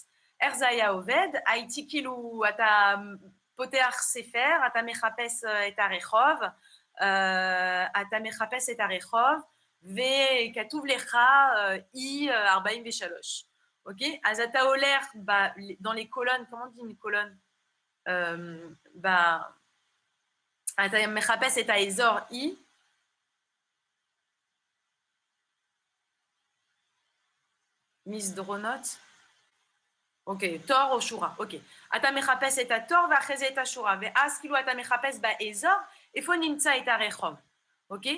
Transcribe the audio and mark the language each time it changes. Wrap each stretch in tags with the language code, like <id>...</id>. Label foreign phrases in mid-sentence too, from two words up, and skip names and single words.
<he>איך זה היה עובד? הייתי כאילו, אתה פותח ספר, אתה מחפש את הרחוב, וכתוב לך E43, אוקיי? אז אתה הולך</he> <fr>dans les colonnes, comment on dit une colonne?</fr> <he>אתה מחפש את האזור E, מסדרונות, אוקיי, תור או שורה, אוקיי. אתה מחפש את התור ואחרי זה את השורה, ואז כאילו אתה מחפש באזור, איפה נמצא את הרחוב, אוקיי?</he>